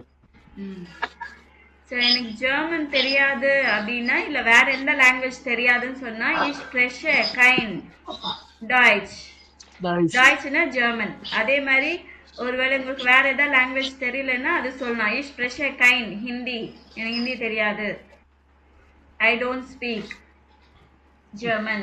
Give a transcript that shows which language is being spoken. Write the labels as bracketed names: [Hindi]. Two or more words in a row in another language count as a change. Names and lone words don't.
[Tamil] சரி, எனக்கு ஜெர்மன் தெரியாது அப்படின்னா இல்ல வேற எந்த லாங்குவேஜ் தெரியாதுன்னு சொன்னா [German] ich spreche kein Deutsch. [Tamil] டாய்ச்னா ஜெர்மன். அதே மாதிரி ஒருவேளை உங்களுக்கு வேற ஏதாவது லாங்குவேஜ் தெரியலன்னா அது சொல்லலாம். [German] ich spreche kein [Tamil] ஹிந்தி. எனக்கு ஹிந்தி தெரியாது. [English] I don't speak German.